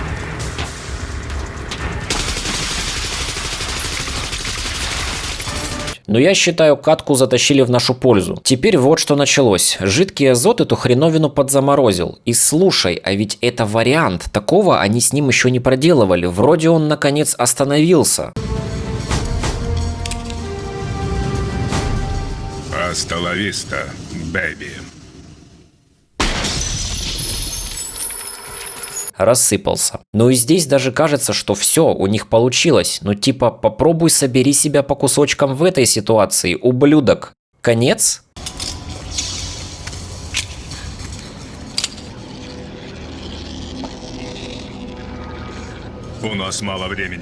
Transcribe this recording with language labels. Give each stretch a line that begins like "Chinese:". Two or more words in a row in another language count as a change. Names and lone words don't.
Russian: Но я считаю, катку затащили в нашу пользу. Теперь вот что началось. Жидкий азот эту хреновину подзаморозил. И слушай, а ведь это вариант. Такого они с ним еще не проделывали. Вроде он наконец остановился.
Spanish: Hasta la vista, baby.
Russian: Рассыпался. Ну и здесь даже кажется, что все, у них получилось. Ну типа, попробуй собери себя по кусочкам в этой ситуации, ублюдок. Конец? У нас мало времени.